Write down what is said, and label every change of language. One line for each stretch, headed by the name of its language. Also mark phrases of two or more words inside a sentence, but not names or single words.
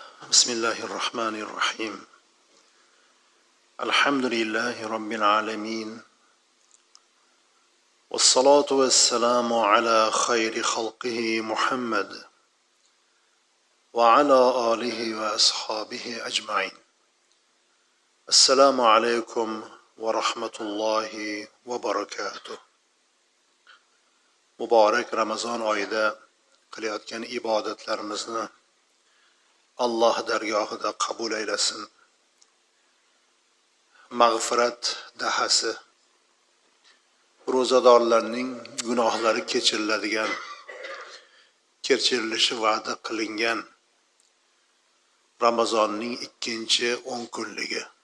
Arabic: بسم الله الرحمن الرحيم الحمد لله رب العالمين والصلاة والسلام على خير خلقه محمد وعلى آله وأصحابه أجمعين. السلام عليكم ورحمة الله وبركاته.
Uzbek: Muborak Ramazon oyida qilayotgan ibodatlarimizni Alloh dargohida qabul aylasin. Mag'firat dahasi, ro'zadorlarning gunohlari kechiriladigan, kechirilishi va'da qilingan Ramazonning 2-10 kunligi.